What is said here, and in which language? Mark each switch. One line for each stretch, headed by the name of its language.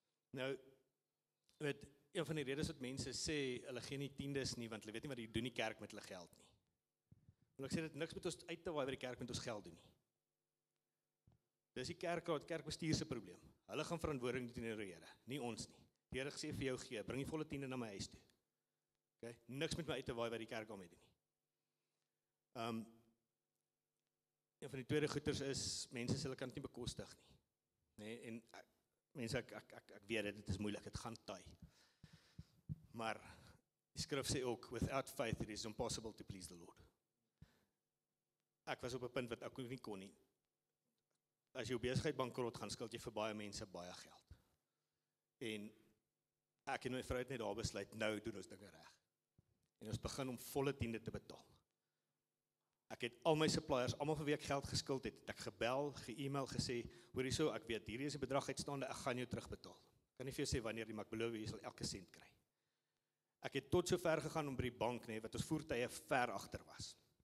Afrikaans: Nou, weet, een van die redes wat mense sê, hulle gee nie tiendes nie, want hulle weet nie wat hulle doen die kerk met hulle geld nie. En ek sê dit niks met ons uit te waai wat die kerk met ons geld doen nie. Dis die kerkbestuur se probleem. Hulle gaan verantwoording doen teenoor die Here, nie ons nie. Die Here sê vir jou gee, bring die volle tiende na my huis toe. Okay? Niks met my uit te waai wat die kerk daarmee doen nie. Een van die tweede goeters is, mense sê hulle kan dit nie bekostig nie. Nee, en mense, ek weet dit is moeilik, dit gaan taai. Maar die skrif sê ook,
English: without faith it is impossible to please the Lord.
Afrikaans: Ek was op 'n punt wat ek nie kon nie. As jou besigheid bankrot gaan, skuld jy vir baie mense baie geld. En ek en my vrou het net daar besluit, nou doen ons dinge reg. En ons begin om volle tiende te betaal. Ek het al my suppliers, almal vir wie ek geld geskuld het ek gebel, ge-email, gesê, hoor hierso, ek weet, hierdie is 'n bedrag uitstaande, ek gaan jou terugbetaal. Kan nie vir jou sê wanneer nie, maar ek beloof jy sal elke sent kry. Ek het tot so ver gegaan om by die bank, nee, wat ons voertuie ver agter was.